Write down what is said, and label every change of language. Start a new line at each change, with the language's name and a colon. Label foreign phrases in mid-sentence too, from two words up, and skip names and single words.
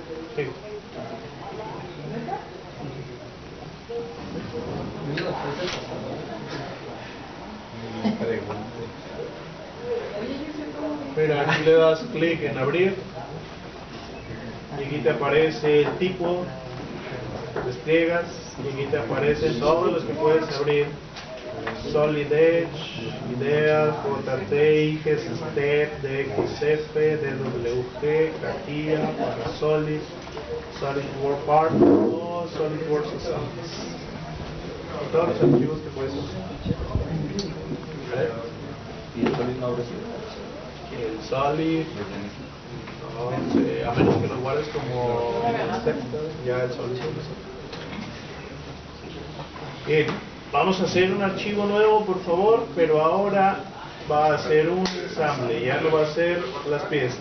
Spanish: Sí. Mira, aquí le das clic en abrir y aquí te aparece el tipo, despliegas y aquí te aparecen todos los que puedes abrir: Solid Edge, Ideas, JT, IGES, Step, DXF, DWG, CATIA, Parasolid, SolidWorks Part o SolidWorks Assemblies. Y todos los archivos que puedes usar. ¿Vale? ¿Y el Solid no abre así? El Solid, no sé, a menos que lo guardes como Step, ya el Solid. Bien, vamos a hacer un archivo nuevo, por favor, pero ahora va a ser un ensamble, ya no va a ser las piezas.